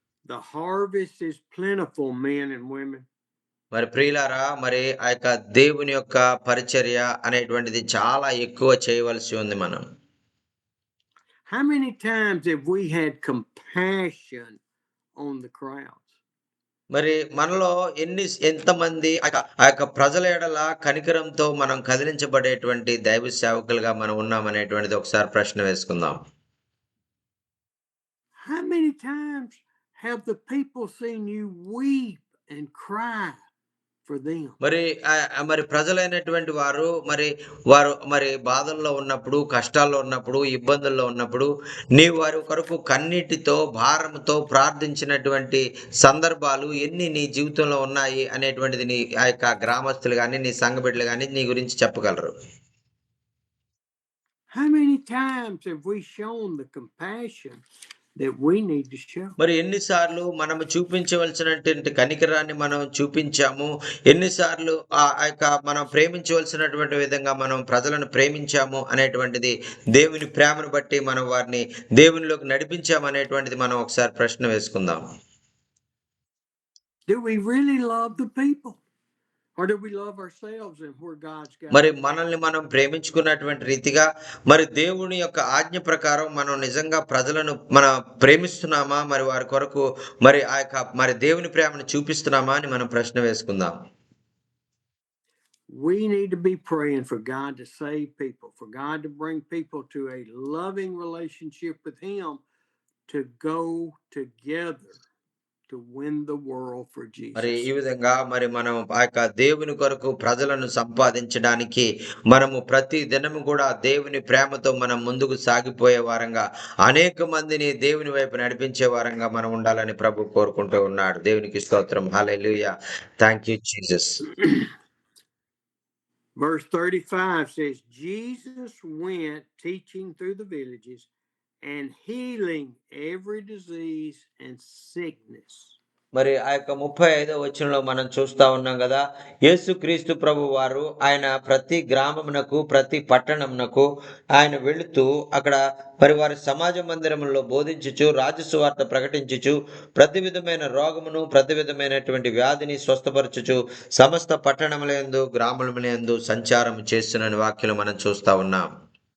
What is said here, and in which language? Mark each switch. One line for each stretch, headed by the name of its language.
English: The harvest is plentiful, men and women.
Telugu: మరి ప్రియులారా, మరి దేవుని యొక్క పరిచర్య అనేటువంటిది చాలా ఎక్కువ చేయవలసి ఉంది మనం.
English: How many times have we had compassion on the crowds?
Telugu: మరి మనలో ఎంతమంది ప్రజల ఎడల కనికరంతో మనం కదిలించబడేటువంటి దైవ సేవకులుగా మనం ఉన్నామనేటువంటిది ఒకసారి ప్రశ్న వేసుకుందాం.
English: How many times have the people seen you weep and cry for them?
Telugu: మరి ప్రజలైనటువంటి వారు మరి బాధల్లో ఉన్నప్పుడు, కష్టాల్లో ఉన్నప్పుడు, ఇబ్బందుల్లో ఉన్నప్పుడు నీవు వారి కొరకు కన్నీటితో భారంతో ప్రార్థించినటువంటి సందర్భాలు ఎన్ని నీ జీవితంలో ఉన్నాయి అనేటువంటిది నీ గ్రామస్తులు కానీ నీ సంఘ బిడ్డలు కానీ నీ గురించి చెప్పగలరు.
English: How many times have we shown the compassion that we need to show?
Telugu: మరి ఎన్నిసార్లు మనము చూపించవలసినటువంటి కనికరాన్ని మనం చూపించాము, ఎన్నిసార్లు మనం ప్రేమించవలసినటువంటి విధంగా మనం ప్రజలను ప్రేమించాము అనేటువంటిది దేవుని ప్రేమను బట్టి మనం వారిని దేవునిలోకి నడిపించాము అనేటువంటిది మనం ఒకసారి ప్రశ్న వేసుకుందాం.
English: Do we really love the people? Or do we love ourselves and where God's got?
Telugu: మరి మనల్ని మనం ప్రేమించుకున్నటువంటి రీతిగా మరి దేవుని యొక్క ఆజ్ఞ ప్రకారం మనం నిజంగా ప్రజలను మనం ప్రేమిస్తున్నామా, మరి వారి కొరకు మరి మరి దేవుని ప్రేమను చూపిస్తున్నామా అని మనం ప్రశ్న వేసుకుందాం.
English: We need to be praying for God to save people, for God to bring people to a loving relationship with Him, to go together to win the world for
Telugu: మరి
English: Jesus.
Telugu: ఈ విధంగా మరి మనం ఆ యొక్క దేవుని కొరకు ప్రజలను సంపాదించడానికి మనము ప్రతి దినము కూడా దేవుని ప్రేమతో మనం ముందుకు సాగిపోయే వారంగా అనేక మందిని దేవుని వైపు నడిపించే వారంగా మనం ఉండాలని ప్రభు కోరుకుంటూ ఉన్నాడు. దేవునికి స్తోత్రం. హల్లెలూయా.
English: Thank you Jesus. Verse 35 says, Jesus went teaching through the villages and healing every disease and sickness.
Telugu: మరి ఆ యొక్క 35వ వచనంలో మనం చూస్తా ఉన్నాం కదా, యేసుక్రీస్తు ప్రభు వారు ఆయన ప్రతి గ్రామమునకు ప్రతి పట్టణమునకు ఆయన వెళుతూ అక్కడ మరి వారి సమాజ మందిరములో బోధించుచు రాజసువార్త ప్రకటించుచు ప్రతి విధమైన రోగమును ప్రతి విధమైనటువంటి వ్యాధిని స్వస్థపరచుచు సమస్త పట్టణములందు గ్రామములందు సంచారం చేస్తున్న వాక్యం మనం చూస్తా ఉన్నాం.